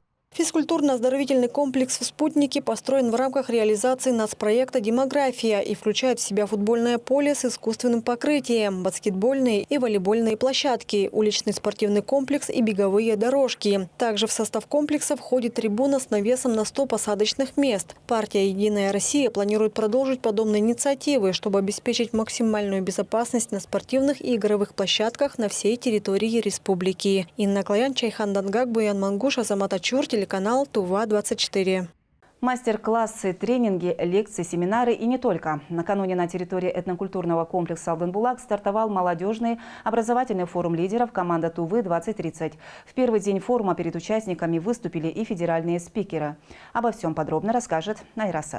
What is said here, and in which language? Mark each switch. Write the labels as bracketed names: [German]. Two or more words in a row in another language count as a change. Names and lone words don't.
[Russian] Физкультурно-оздоровительный комплекс в «Спутнике» построен в рамках реализации нацпроекта «Демография» и включает в себя футбольное поле с искусственным покрытием, баскетбольные и волейбольные площадки, уличный спортивный комплекс и беговые дорожки. Также в состав комплекса входит трибуна с навесом на 100 посадочных мест. Партия «Единая Россия» планирует продолжить подобные инициативы, чтобы обеспечить максимальную безопасность на спортивных и игровых площадках на всей территории республики. Инна Клаян, Чайхан Дангак, Буян Мангуш, Азамат Ачур, телеканал Тува-24. Мастер-классы, тренинги, лекции, семинары и не только. Накануне на территории этнокультурного комплекса Алтынбулак стартовал молодежный образовательный форум лидеров команда Тувы-2030. В первый день форума перед участниками выступили и федеральные спикеры. Обо всем подробно расскажет Найрасат.